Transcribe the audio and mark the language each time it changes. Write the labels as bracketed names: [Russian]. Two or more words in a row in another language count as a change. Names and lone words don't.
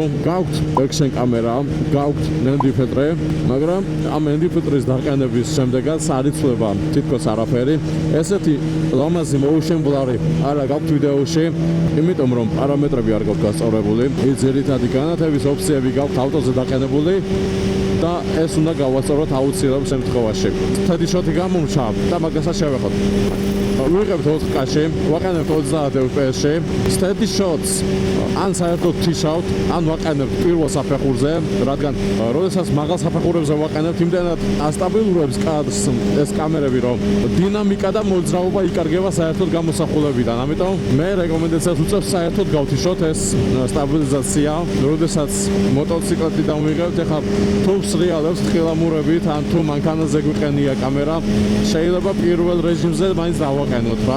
[Georgian] გაქვთ action კამერა, გაქვთ ND ფილტრი, მაგრამ ამ ND ფილტრის დაყენების შემდეგაც არ იცვლება თითქოს არაფერი. ესეთი ლამაზი [English] motion blur-ი [Georgian] არა გაქვთ ვიდეოში, იმიტომ რომ პარამეტრები არ გაქვთ გასწორებული. ძირითადი განათების ოფციები გაქვთ ავტოზე დაყენებული და ეს უნდა გავასწოროთ აუცილებელ შემთხვევაში. [English] Steady shot-ი [Georgian] გამომჩა და მაგასაც შევეხოთ. ვიღებთ 4K-ში, ვაყენებთ 30 FPS-ში. [English] Steady shots [Georgian] ან საერთოდ თიშავთ, ან ვაყენებთ პირველ საფეხურზე, რადგან როდესაც მაღალ საფეხურებზე ვაყენებთ, იმდენად ასტაბილურებს კადრს ეს კამერები, რომ დინამიკა და მოძრაობა იკარგება საერთოდ გამოსახულებიდან. ამიტომ მე რეკომენდაციას უწევ საერთოდ გავთიშოთ ეს სტაბილიზაცია, როდესაც მოტოციკლეთი დავმიღებთ, ეხლა თუ სრიალებს თხილამურებით, ან თუ მანქანაზე გვიყენია კამერა, შეიძლება პირველ რეჟიმზე მაინც დავაყენოთ რა.